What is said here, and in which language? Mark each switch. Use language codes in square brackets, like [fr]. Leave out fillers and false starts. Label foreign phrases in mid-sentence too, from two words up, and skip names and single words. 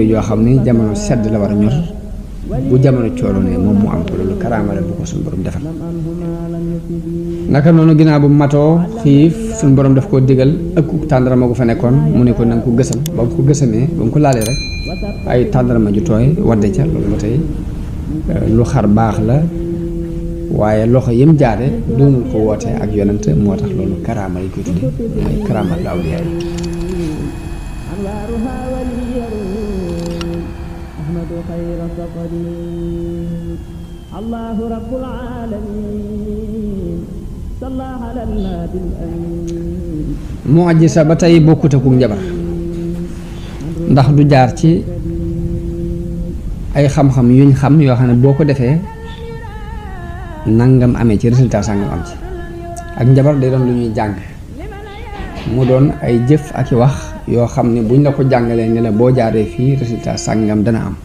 [wo] yoo xam ni jamono sedd la war a ñor bu jamono cooroonee moom mu am ko loolu karaama la bu ko suñu borom defal naka noonu ginnaaw bu matoo xiif suñu borom daf koo digal ëkku tàndarama gu fa nekkoon mu ne ko na nga ko gësam ba mu ko gësamee ba mu ko laalee rek ay tàndarama ju tooy wadde ca loolu ba tey lu xar baax la waaye loxo yim jaare doonul ko woote ak yonent moo tax loolu karaama lañ koy tudde mooy karaama la awliyaa yi [ar] الله رب العالمين صلى على النبي الأمين [wo] mu'jiza ba tey bokkut ak njabar ndax du jaar ci ay xam-xam yuñ xam yoo xam ne boo ko defee nangam amee ci résultat sangam am ci. ak njabar day doon lu ñuy jàng mu doon ay jëf ak i wax yoo xam ne buñ la ko jàngalee ne la boo jaaree fii résultat sangam dana am.